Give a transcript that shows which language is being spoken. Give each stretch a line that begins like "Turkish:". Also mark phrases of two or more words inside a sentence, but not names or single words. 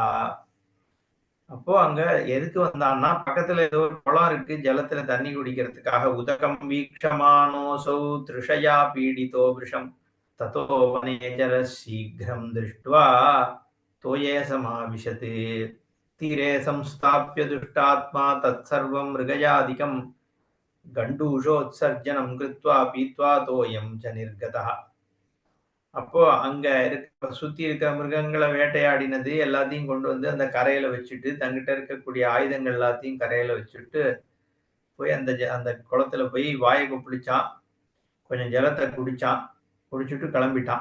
Tamil: அப்போ அங்க எதுக்கு வந்தான்னா, பக்கத்துல ஏதோ ஒரு குளம் இருக்கு. ஜலத்துல தண்ணி குடிக்கிறதுக்காக.
Sanskrit: उदकं वीक्षमानोसौ तृषया पीडितो विषम् ततो वने जलः शीघ्रं दृष्ट्वा तोये समाविशत्. தீரே संस्थाप्य दुष्टात्मा तत्सर्वं मृगयादिकं गण्डूषोत्सर्जनं कृत्वा पीत्वा तोयं च निर्गतः.
Tamil: அப்போ அங்க சுத்தி இருக்கிற மிருகங்களை வேட்டையாடினது எல்லாத்தையும் கொண்டு வந்து அந்த கரையில வச்சுட்டு, தங்கிட்ட இருக்கக்கூடிய ஆயுதங்கள் எல்லாத்தையும் கரையில வச்சுட்டு போய் அந்த குளத்துல போய் வாயை கொப்பளிச்சான். கொஞ்சம் ஜலத்தை குடிச்சான். குடிச்சிட்டு கிளம்பிட்டான்.